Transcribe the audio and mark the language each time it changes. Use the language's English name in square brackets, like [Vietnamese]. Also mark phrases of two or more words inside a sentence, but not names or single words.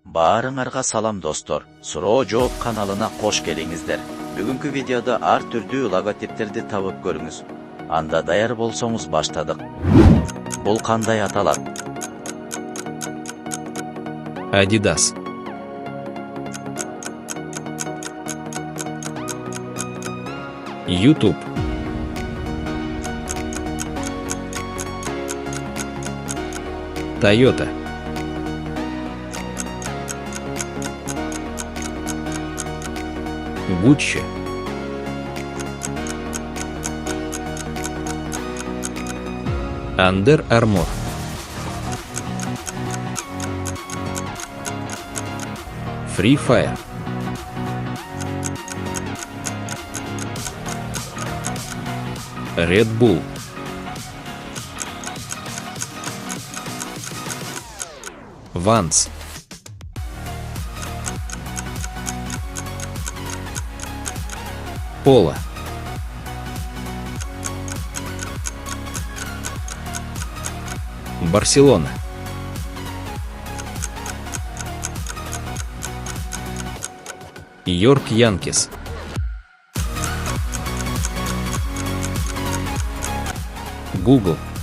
[Kyrgyz] Баарыңарга салам достор. Суроо жооп каналына кош келиңиздер. Бүгүнкү видеодо ар түрдүү логотиптерди табып көрүңүз. Анда даяр болсоңуз баштадык. Бул кандай аталат? Adidas. YouTube. Toyota. Gucci. Under Armour. Free Fire. Red Bull. Vans. Polo. Барселона. Йорк Янкис. Google.